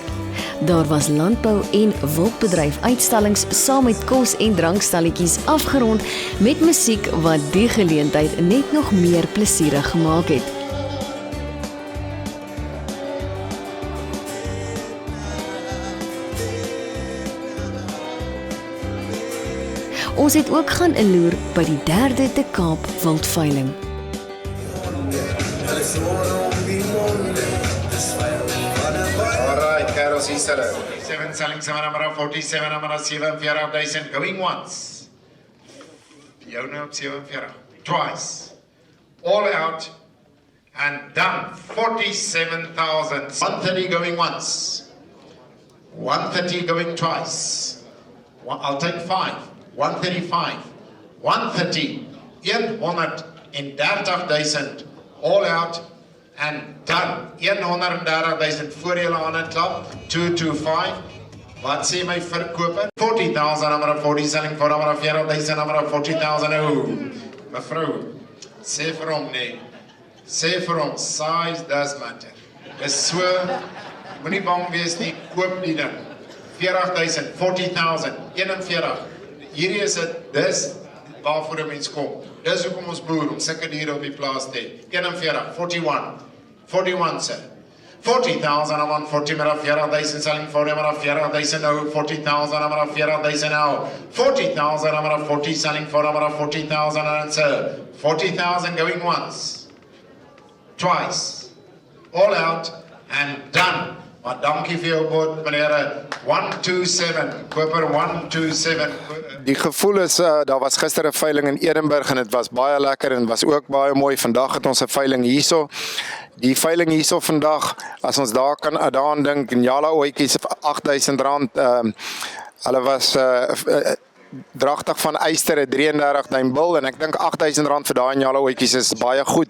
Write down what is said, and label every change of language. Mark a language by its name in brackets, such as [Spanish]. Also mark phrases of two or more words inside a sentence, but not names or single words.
[Afrikaans] Daar was landbou en wildbedryf uitstallings saam met kos- en drankstalletjies afgerond met musiek wat die geleentheid net nog meer plesierig gemaak het. Ons het ook gaan inloer by die 3de Kaap-wildveiling. [English] Seven selling 747, number 47,000 going once. [Afrikaans] Jou nou op 47. [English] Twice. All out and done. 47,000. 130 going once. 130 going twice. I'll take 5. 135. 130. 130,000. All out. And done. [Afrikaans] 130,000 voor julle aan en klap. 225. Wat sê my verkoper? 40,000, [English] number 40 selling for number 40,000, number 40,000. [Afrikaans] Oh, mevrou, sê vir hom nee. Sê vir hom, [English] size does matter. [Afrikaans] Dis so, moenie bang wees nie, koop die ding. 40,000, 40,000, 41. Hierdie is dit, dis waarvoor 'n mens kom. Dis hoekom ons boer om sulke diere op die plaas te hê. 41, 41. 41 sir. [English] 40,000 I'm on 40 met 40,000 selling for him at 40,000 now. 40,000 I'm on 40,000 now. 40,000 I'm on 40 selling for him at 40,000 and sir. 40,000 going once. Twice. All out and done. [Afrikaans] Maar dankie vir jou boot, meneer 127, koper 127. Die gevoel is, daar was gister 'n veiling in Edinburgh en dit was baie lekker en was ook baie mooi. Vandag het ons 'n veiling hierso. Die veiling hierso vandag, as ons daaraan dink, Njala ooitjies R8,000, hulle was dragtig van Eyster 'n 33 duim bil en ek dink R8,000 vir daai Njala ooitjies is baie goed.